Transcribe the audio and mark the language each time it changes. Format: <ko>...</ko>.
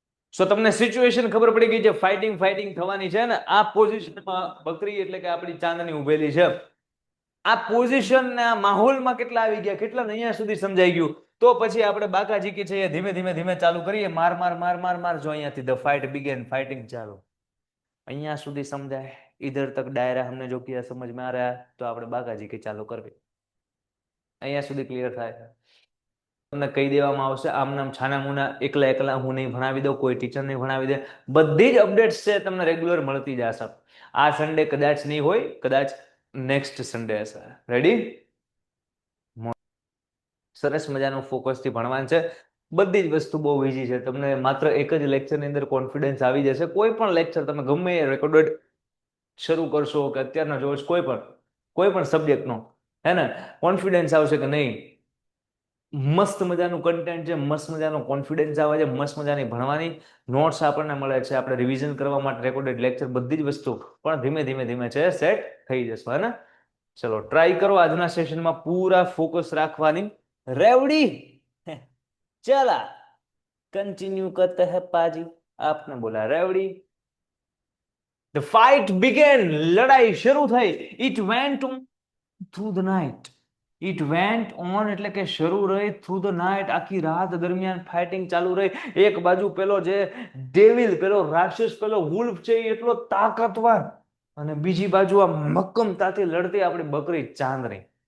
<gu>સો તમને સિચ્યુએશન ખબર પડી ગઈ છે, ફાઇટિંગ ફાઇટિંગ થવાની છે ને. આ પોઝિશનમાં બકરી એટલે કે આપણી ચાંદની ઉભેલી છે. આ પોઝિશન ને આ માહોલમાં કેટલા આવી ગયા, કેટલા અહીંયા સુધી સમજાઈ ગયું. તો પછી આપણે બાકાજી કે છે ધીમે ધીમે ધીમે ચાલુ કરીએ. માર માર માર માર માર. જો અહીંયાથી</gu> <en>the fight began,</en> <gu>ફાઇટિંગ ચાલુ. અહીંયા સુધી સમજાય,</gu> <hi>इधर तक डायरा हमने जो किया समझ में आ रहा है, तो</hi> <gu>આપણે બાકાજી કે ચાલુ કરવી. અહીંયા સુધી ક્લિયર થાય. તમને કહી દેવામાં આવશે આમ નામ છાના મુના, એકલા એકલા હું નહીં ભણાવી દઉં, કોઈ ટીચર નહીં ભણાવી દે. બધી જ અપડેટ્સ છે તમને રેગ્યુલર મળતી જશે. આ સન્ડે કદાચ નહીં હોય, કદાચ નેક્સ્ટ સન્ડે હશે. રેડી? સરસ મજાનું ફોકસથી ભણવાનું છે. બધી જ વસ્તુ બહુ ઈઝી છે. તમને માત્ર એક જ લેક્ચરની અંદર કોન્ફિડન્સ આવી જશે. કોઈ પણ લેક્ચર તમે ગમે એ રેકોર્ડેડ શરૂ કરશો કે અત્યારના જોશ, કોઈ પણ સબ્જેક્ટનો, હે ને, કોન્ફિડન્સ આવશે કે નહીં મસ્ત મજાનું કન્ટેન્ટ છે, મસ્ત મજાનો કોન્ફિડન્સ આવે છે, મસ્ત મજાની ભણવાની નોટ્સ આપણને મળે છે, આપણે રિવિઝન કરવા માટે રેકોર્ડેડ લેક્ચર, બધી જ વસ્તુ પણ ધીમે ધીમે ધીમે છે સેટ થઈ જશે. હે ને? ચલો ટ્રાય કરો આજના સેશનમાં પૂરા ફોકસ રાખવાની.</gu> <hi>रेवड़ी चला कंटिन्यू करते हैं पाजी. आपने बोला रेवड़ी.</hi> <en>the fight began,</en> <hi>लड़ाई शुरू</hi> <gu>થઈ.</gu> <en>It went on through the night. It went on</en> <gu>એટલે કે શરૂ રહી</gu> <en>through the night,</en> <gu>આખી રાત દરમિયાન ફાઇટિંગ ચાલુ રહી. એક બાજુ પેલો જે ડેવિલ, પેલો રાક્ષસ, પેલો વુલ્ફ છે એટલો તાકાતવાર, અને બીજી બાજુ આ મક્કમતાથી લડતી આપણી બકરી ચાંદની.</gu>